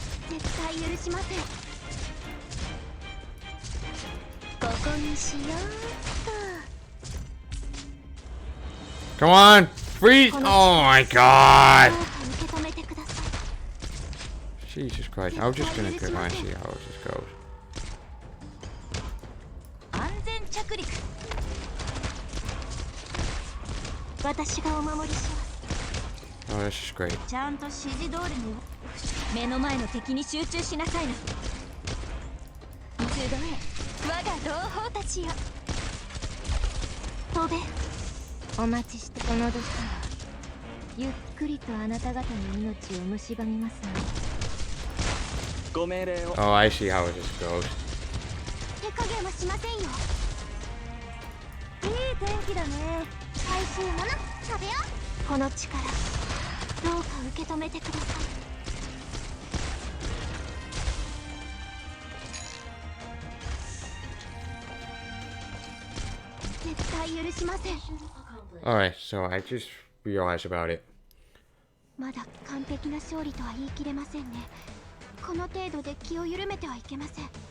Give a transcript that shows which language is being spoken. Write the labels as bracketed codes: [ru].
[ja] 絶対許しません。ここにしようっと。 [en] Come on! Freeze! Oh my god! [ja] どうか受け止めてください。 [en] Jesus Christ. I was just gonna go and see how this goes. [ja] 安全着陸。私がお守りします。 [en] Oh, this is great. [ja] ちゃんと指示通りに目の前の敵に集中しなさいな。集え我が同胞たちよ。飛べ。お待ちしてこの時はゆっくりとあなた方の命を蝕みますので。ご命令を。 [en] Oh, I see how this goes. [ja] 手加減はしませんよ。いい天気だね。最終もの食べよう。この力どうか受け止めてください。絶対許しません。 [en] Alright, so I just realized about it. [ja] まだ完璧な勝利とは言い切れませんね。この程度で気を緩めてはいけません。